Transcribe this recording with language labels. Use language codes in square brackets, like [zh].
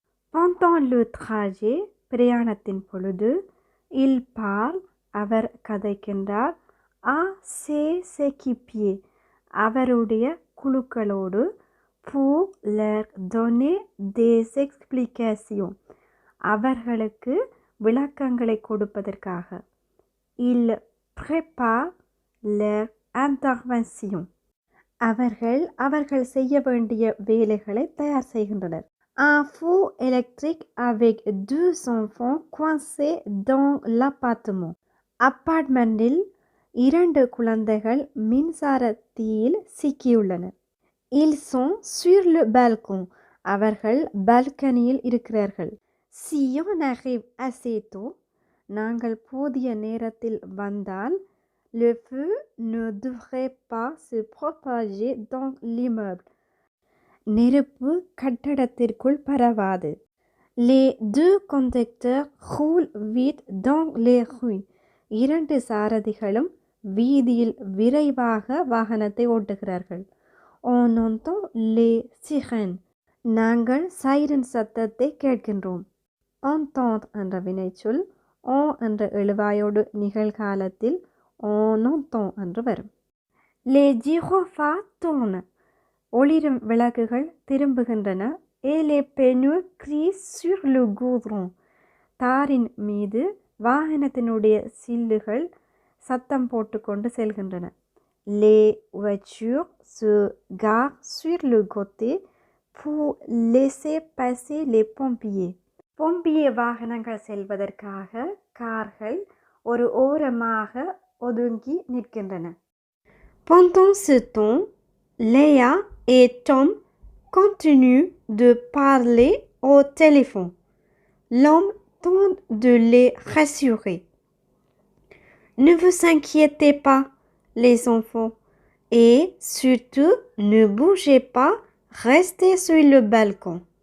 [fr] Pendant le trajet, [ta] பிரயாணத்தின் பொழுது, [fr] il parle, [ta] அவர் கதைக்கின்றார், [fr] à ses équipiers, [ta] அவருடைய குழுக்களோடு, [fr] pour leur donner des explications, [ta] அவர்களுக்கு விளக்கங்களை கொடுப்பதற்காக. [fr] Il prépare leur intervention. [ta] அவர்கள் செய்ய வேண்டிய வேலைகளை தயார் செய்கின்றனர். [fr] Un fou électrique avec 2 enfants coincés dans l'appartement. [ta] அப்பார்ட்மெண்டில் 2 குழந்தைகள் மின்சார தீயில் சிக்கியுள்ளனர். [fr] Ils sont sur le balcon. [ta] அவர்கள் பால்கனியில் இருக்கிறார்கள். [fr] Si on arrive assez tôt, [ta] நாங்கள் போதிய நேரத்தில் வந்தால், [fr] le feu ne devrait pas se propager dans l'immeuble. [ta] நெருப்பு கட்டடத்திற்குள் பரவாது. [fr] Les 2 conducteurs roulent vite dans les rues. [ta] 2 சாரதிகளும் வீதியில் விரைவாக வாகனத்தை ஓட்டுகிறார்கள். [fr] On entend les sirènes. [ta] நாங்கள் சைரன் சத்தத்தை கேட்கின்றோம். entendre என்ற வினைச்சொல் on என்ற எழுவாயோடு நிகழ்காலத்தில் [fr] on entend [ta] என்று வரும். [fr] Les gyrophares tournent. [ta] ஒளிரும் விளக்குகள் திரும்புகின்றன. [fr] Et les pneus crient sur le goudron. [ta] தாரின் மீது வாகனத்தினுடைய சில்லுகள் சத்தம் போட்டுக்கொண்டு செல்கின்றன. [fr] Les voitures se garent sur le côté pour laisser passer les pompiers. [ta] pompier வாகனங்கள் செல்வதற்காக கார்கள் ஒரு ஓரமாக ஒதுங்கி நிற்கின்றன. [fr] Pendant ce temps, Léa et Tom continuent de parler au téléphone. L'homme tente de les rassurer. Ne vous inquiétez pas, les enfants, et surtout ne bougez pas, restez sur le balcon.